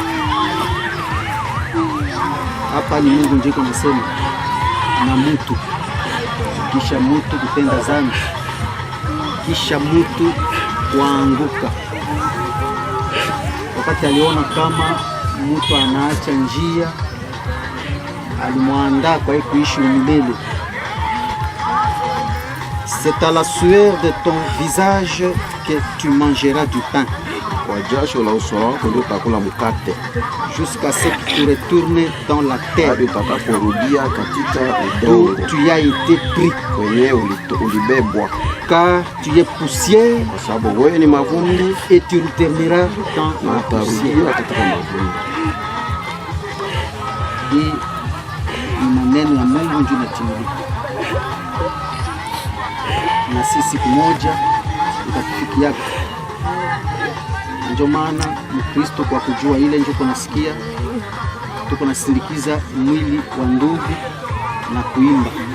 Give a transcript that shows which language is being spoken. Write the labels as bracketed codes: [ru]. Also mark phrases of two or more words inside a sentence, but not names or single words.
[sw] Hapa ni Mungu ndiye anasema na mtu, kisha mtu kutenda dhambi, kisha mtu kuanguka. wakati aliona kama mtu anaacha njia, alimwandaa kwa hii kuishi umilele. [fr] C'est à la sueur de ton visage que tu mangeras du pain. [sw] Kwa jasho la uso wako ndio utakula mkate. [fr] Jusqu'à ce que tu retournes dans la terre. [sw] Hadi utakaporudia katika udongo. [fr] Tu as été pris. [sw] Kwenye ulibebwa. [fr] Car tu es poussière. [sw] Kwa sababu wewe ni mavumbi. [fr] Et tu retourneras dans la poussière. [sw] Katika mavumbi. Hii ni maneno ya Mungu ndio inatimilika. Na sisi siku moja itakufikia. Ndio maana Mkristo kwa kujua ile ndio kunasikia, tuko nasindikiza mwili wa ndugu na kuimba.